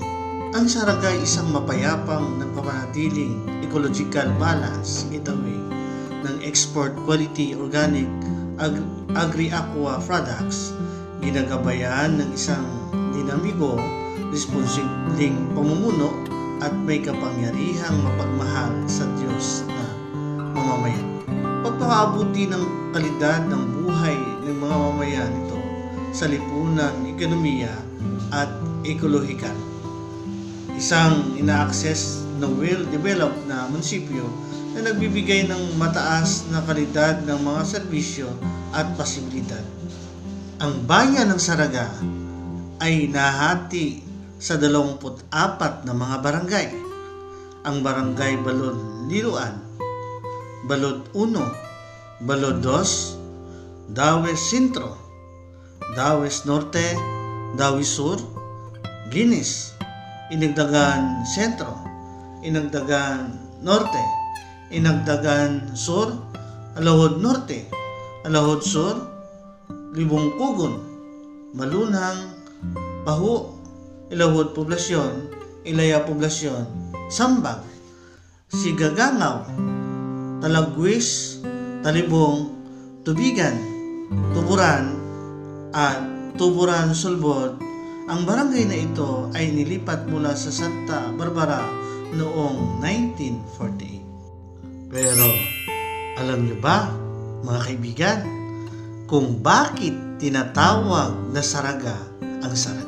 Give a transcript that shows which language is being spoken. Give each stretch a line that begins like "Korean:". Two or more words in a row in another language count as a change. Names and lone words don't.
Filipino: Ang Saraga ay isang mapayapang nagpapanatiling
English: ecological balance gateway
Filipino: ng
English: export quality organic agri-aqua products,
Filipino: ginagabayan ng isang dinamiko, responsibleng pamumuno at may kapangyarihang mapagmahal sa Diyos na mamamayan. Pagpapaabuti ng kalidad ng buhay ng mga mamamayan nito sa lipunan, ekonomiya at ekolohikal. Isang ina-access na well-developed na munisipyo na nagbibigay ng mataas na kalidad ng mga serbisyo at pasibilidad. Ang bayan ng Saraga ay nahati sa 24 na mga barangay. Ang barangay Balod Liloan, Balod 1, Balod 2, Dawes Sentro, Dawes Norte, Dawes Sur, Guinness, Inagdagan Sentro, Inagdagan Norte, Inagdagan Sur, Alahod Norte, Alahod Sur, Libong Kugon, Malunang, Pahu, Ilahod Poblasyon, Ilaya Poblasyon, Sambag, Sigagangaw, Talagwis, Talibong, Tubigan, Tuburan at Tuburan Sulbod. Ang barangay na ito ay nilipat mula sa Santa Barbara noong 1948. Pero alam niyo ba, mga kaibigan, kung bakit tinatawag na Saraga ang Saraga?